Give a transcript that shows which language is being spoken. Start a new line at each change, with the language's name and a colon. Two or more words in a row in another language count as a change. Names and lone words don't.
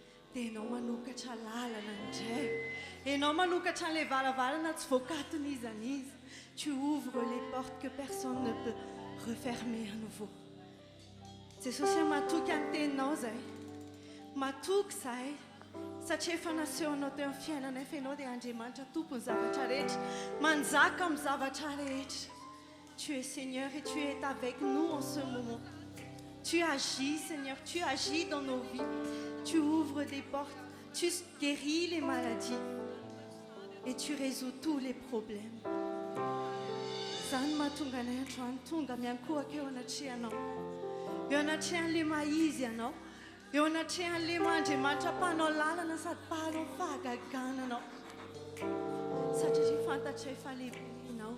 Malagasy: Tenao manokatra lalana indray. Enao manokatra an'ilay varavarana tsy voakatona iza n'iza.
French: Tu ouvres les portes que personne ne peut refermer à nouveau.
Malagasy: Jesosy matoky ny teninao zay. Matoky zahay. Satria efa nasehonao teo amin'ny fiainanay fa ianao dia Andriamanitra tompony zavatra rehetra. Manjaka amin'ny zavatra rehetra.
French: Tu es Seigneur et tu es avec nous en ce moment. Tu agis, Seigneur, tu agis dans nos vies. Tu ouvres des portes, tu guéris les maladies et tu résous tous les problèmes.
Malagasy: Zany mahatonga anay androany tonga miankohaka eo anatrehanao. Eo anatrehan'ilay maizy ianao. Eo anatrehan'ilay Andriamanitra mpanao lalana sady mpanao fahagagananao. Satria fantatray fa lehibe ianao.